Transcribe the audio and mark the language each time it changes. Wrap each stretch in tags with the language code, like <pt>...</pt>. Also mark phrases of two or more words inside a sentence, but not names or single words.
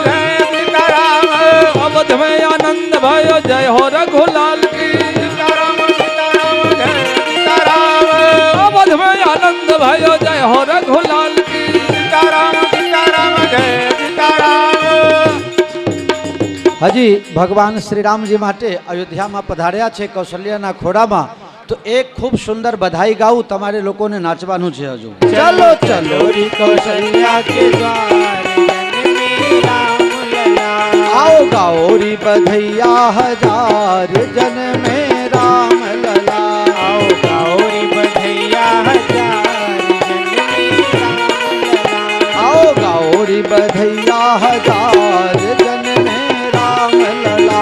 <hi>जय सीताराम अवध में आनंद भयो जय हो रघुलाल की सीताराम सीताराम जय सीताराम अवध में आनंद भयो जय हो रघुलाल की सीताराम सीताराम जय सीताराम</hi> <gu>હજી ભગવાન શ્રીરામજી માટે અયોધ્યામાં પધાર્યા છે કૌશલ્યાના ખોડામાં તો એક ખૂબ સુંદર બધાઈ ગાવું તમારે લોકોને નાચવાનું છે હજુ</gu> <hi>चलो चलो री कौशल्या के द्वार आओ गाओ री बधैया हजार जन में राम लला आओ गौरी बधैया हजार आओ गाओ री बधैया हजार जन में राम लला</hi>